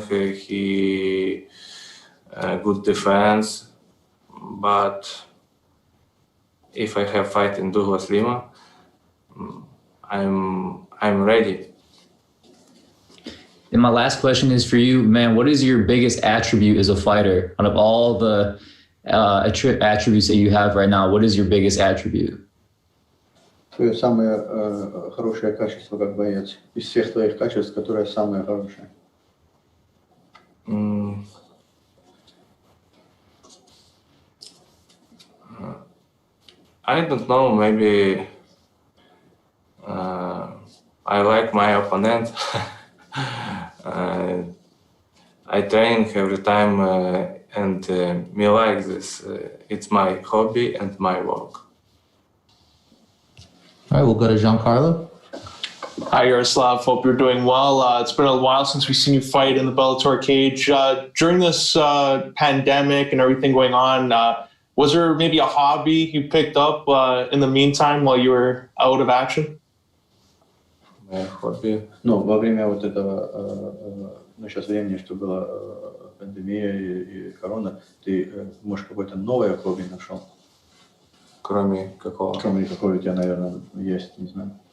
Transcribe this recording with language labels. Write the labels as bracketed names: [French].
[English] He good defense, but if I have fight in Douglas Lima, I'm ready. And my last question is for you, man. What is your biggest attribute as a fighter? Out of all the attributes that you have right now, what is your biggest attribute? [Russian] Твое самое хорошее качество как боец из всех твоих качеств, которое самое хорошее. [English] I don't know. Maybe I like my opponent. I train every time, and me like this. It's my hobby and my work. All right, we'll go to Giancarlo. Hi, Yaroslav. Hope you're doing well. It's been a while since we've seen you fight in the Bellator cage. During this pandemic and everything going on, was there maybe a hobby you picked up in the meantime while you were out of action? [Russian] Хобби. Ну, во время вот этого, сейчас времени, что была пандемия и корона, ты, может, какое-то новое хобби нашел? Кроме какого? Кроме какого у тебя, наверное, есть, не знаю.